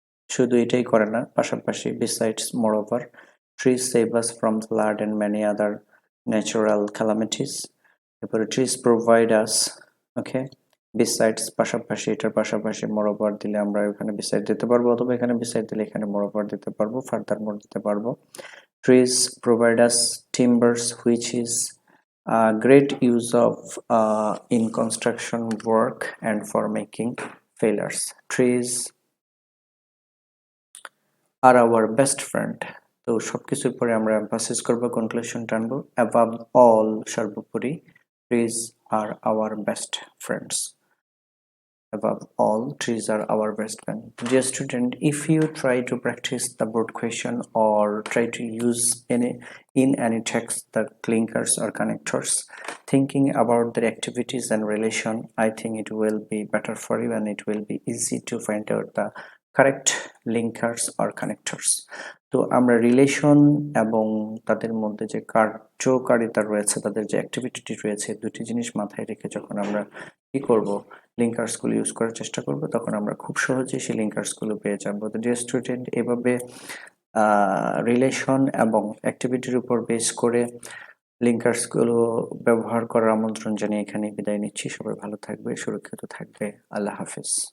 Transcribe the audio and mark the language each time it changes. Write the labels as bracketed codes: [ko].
[bn] শুধু এটাই করে না, পাশাপাশি [en] Besides moreover trees save us from flood and many other natural calamities. [bn] এরপরে ট্রিজ প্রোভাইড আস, ওকে, বিসাইডস পাশাপাশি, এটার পাশাপাশি মোর ওভার দিলে আমরা এখানে বিসাইড দিতে পারবো, অথবা এখানে বিসাইড দিলে এখানে মোর ওভার দিতে পারবো, ফার্দার মোর দিতে পারবো। [en] Trees provide us timbers which is great use of in construction work and for making pillars. Trees are our best friend. [bn] তো সবকিছুর পরে আমরা এমফাসিস করব, কনক্লুশন টানবো, above all, সর্বোপরি, [en] trees are our best friends. Above all, trees are our best friend. Dear student, if you try to practice the board question or try to use in any text the linkers or connectors, thinking about their activities and relation, I think it will be better for you and it will be easy to find out the correct linkers or connectors. [bn] তো আমরা relation এবং তাদের মধ্যে যে কার্যকারিতা রয়েছে, তাদের যে অ্যাক্টিভিটি রয়েছে, দুটি জিনিস মাথায় রেখে যখন আমরা কি করব, লিঙ্কার্সগুলো ইউজ করার চেষ্টা করব, তখন আমরা খুব সহজেই সেই লিঙ্কার্সগুলো পেয়ে যাবো। তো ডিয়ার স্টুডেন্ট, এভাবে রিলেশন এবং অ্যাক্টিভিটির উপর বেস করে লিঙ্কার্সগুলো ব্যবহার করার আমন্ত্রণ জানিয়ে এখানে বিদায় নিচ্ছি। সবাই ভালো থাকবে, সুরক্ষিত থাকবে। আল্লাহ হাফেজ।